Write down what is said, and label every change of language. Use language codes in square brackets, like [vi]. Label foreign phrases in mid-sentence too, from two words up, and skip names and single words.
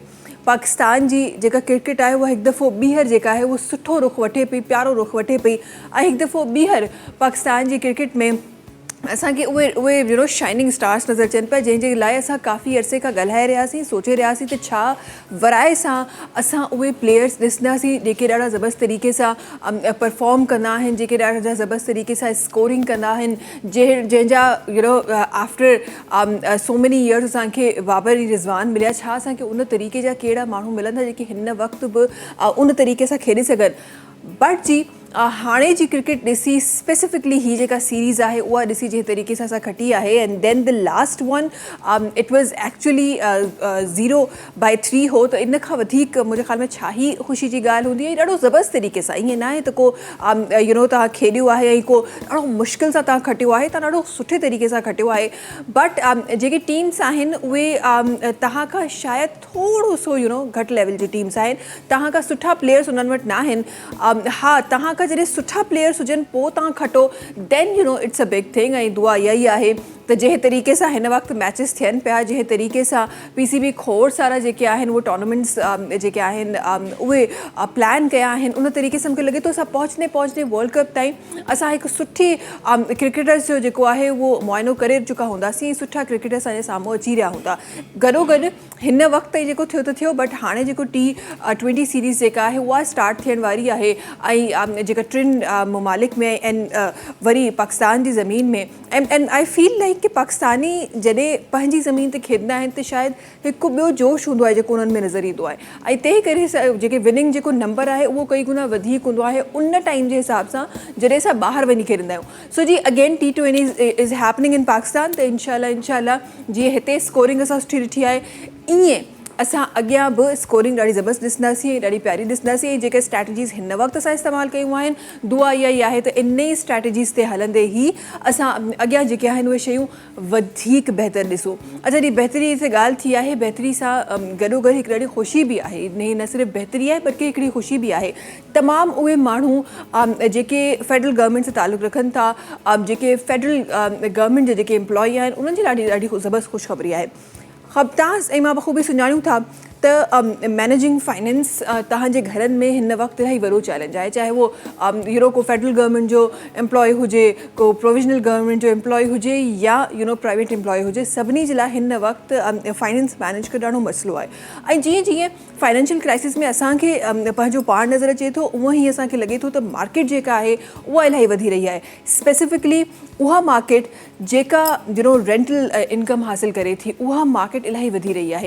[sd] पाकिस्तान जी जेका क्रिकेट आहे उहा हिकु दफ़ो ॿीहर जेका आहे उहो सुठो रुख वठे पई, प्यारो रुख वठे पई, ऐं हिकु दफ़ो ॿीहर पाकिस्तान जी क्रिकेट में असांखे उहे [en] shining stars [sd] नज़र अचनि पिया, जंहिंजे लाइ असां काफ़ी अरसे खां ॻाल्हाए रहियासीं, सोचे रहियासीं त छा वराए सां असां उहे प्लेयर्स ॾिसंदासीं जेके ॾाढा ज़बरदस्त तरीक़े सां परफॉर्म कंदा आहिनि, जेके ॾाढा ज़बरदस्त तरीक़े सां स्कोरिंग कंदा आहिनि, जंहिंजा [en] after so many years [sd] असांखे बाबर रिज़वान मिलिया। छा असांखे उन तरीक़े जा कहिड़ा माण्हू मिलंदा जेके हिन वक़्तु बि उन तरीक़े सां खेॾे सघनि। बट जी हाणे जी क्रिकेट ॾिसी स्पेसिफिकली ही जेका सीरीज़ आहे उहा ॾिसी जंहिं तरीक़े सां असां खटी आहे, [en] and then the last one it was actually [sd] 0/3 हो, त इन खां वधीक मुंहिंजे ख़्याल में छा ई ख़ुशी जी ॻाल्हि हूंदी आहे। ॾाढो ज़बरदस्त तरीक़े सां, ईअं न आहे त को तव्हां खेॾियो आहे ऐं को ॾाढो मुश्किल सां तव्हां खटियो आहे, तव्हां ॾाढो सुठे तरीक़े सां खटियो आहे। बट जेके टीम्स आहिनि उहे तव्हां खां शायदि थोरो सो घटि लेवल जी टीम्स आहिनि, तव्हां खां सुठा प्लेयर्स उन्हनि वटि न आहिनि। हा, तव्हां जॾहिं सुठा प्लेयर्स हुजनि पोइ तव्हां खटो, [en] Then it's a big thing. [sd] ऐं दुआ इहा ई आहे त जंहिं तरीक़े सां हिन वक़्तु मैचिस थियनि पिया, जंहिं तरीक़े सां PCB खोड़ सारा जेके आहिनि उहे टूर्नामेंट्स जेके आहिनि उहे प्लान कया आहिनि, उन तरीक़े सां मूंखे लॻे थो असां पहुचंदे वर्ल्ड कप ताईं असां हिकु सुठी क्रिकेटर्स जो जेको आहे उहो मुआइनो करे चुका हूंदासीं, सुठा क्रिकेटर असांजे साम्हूं अची रहिया हूंदा। गॾोगॾु हिन वक़्तु ताईं जेको थियो त थियो, बट हाणे जेको T20 सीरीज़ जेका आहे उहा स्टार्ट थियण वारी आहे, ऐं जेका टिनि ममालिक में ऐं वरी पाकिस्तान जी ज़मीन में, [en] and I feel like [sd] कि पाकिस्तानी जॾहिं पंहिंजी ज़मीन ते खेॾंदा आहिनि त शायदि हिकु ॿियो जोश हूंदो आहे जेको उन्हनि में नज़र ईंदो आहे, ऐं तंहिं करे जेके विनिंग जेको नंबर आहे उहो कई गुना वधीक हूंदो आहे उन टाइम जे हिसाब सां जॾहिं असां ॿाहिरि वञी खेॾंदा आहियूं। सो जी [en] again T20 is happening in Pakistan, [sd] त इंशाल्लाह जीअं हिते स्कोरिंग असां सुठी ॾिठी आहे, ईअं असां अॻियां बि स्कोरिंग ॾाढी ज़बरदस्त ॾिसंदासीं, ॾाढी प्यारी ॾिसंदासीं। ऐं जेके स्ट्रैटेजीज़ हिन वक़्तु असां इस्तेमालु कयूं आहिनि, दुआ इहा ई आहे त इन ई स्ट्रैटेजीज़ ते हलंदे ई असां अॻियां जेके आहिनि उहे शयूं वधीक बहितर ॾिसूं। अच्छा जी, बहितरी ते ॻाल्हि थी आहे, बहितरी सां गॾोगॾु हिकु ॾाढी ख़ुशी बि आहे, न सिर्फ़ु बहितरी आहे बल्कि हिकिड़ी ख़ुशी बि आहे। तमामु उहे माण्हू जेके [en] federal government [sd] सां तालुक़ु रखनि था, जेके [en] federal government [sd] जे जेके एम्प्लॉई आहिनि, उन्हनि जी ॾाढी ज़बरदस्त ख़ुशख़बरी आहे। ख़बतास ऐं मां बख़ूबी सुञाणूं था त [en] managing finance [sd] तव्हांजे घरनि में हिन वक़्तु इलाही वॾो चैलेंज आहे, चाहे वो को [en] federal government [sd] जो एम्प्लॉय हुजे, को [en] provisional government [sd] जो एम्प्लॉय हुजे या [en] private employ [sd] हुजे, सभिनी जे लाइ हिन वक़्तु [en] finance manage [sd] करणु ॾाढो मसइलो आहे। ऐं जीअं जीअं [en] financial crisis [sd] में असांखे पंहिंजो पाण नज़र अचे थो, उअं ई असांखे लॻे थो त मार्केट जेका आहे उहा इलाही वधी रही आहे। स्पेसिफिकली उहा मार्केट जेका [en] rental income [sd] हासिल करे थी, उहा मार्केट इलाही वधी रही आहे।